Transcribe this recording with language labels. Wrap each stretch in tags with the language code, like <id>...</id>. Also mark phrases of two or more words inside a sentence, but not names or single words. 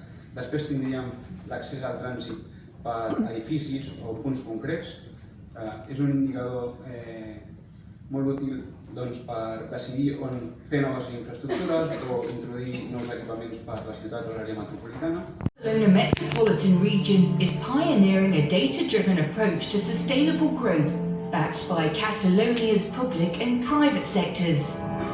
<ca>Després tindríem l'accés al trànsit per edificis o punts concrets. És un indicador molt útil per decidir on fer noves infraestructures o introduir nous equipaments per la ciutat o l'àrea metropolitana.</ca> <en>Barcelona Metropolitan Region is pioneering a data-driven approach to sustainable growth, backed by Catalonia's public and private sectors.</en>